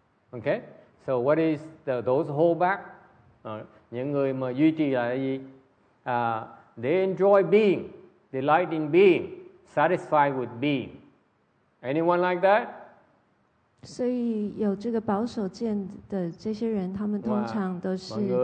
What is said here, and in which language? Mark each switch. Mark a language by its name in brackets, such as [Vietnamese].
[English] Okay, so what is those hold back? [Vietnamese] Những người mà duy trì là gì? [English] They enjoy being, they delight in being, satisfied with being. Anyone like that? [Chinese] 所以有这个保守见的这些人，他们通常都是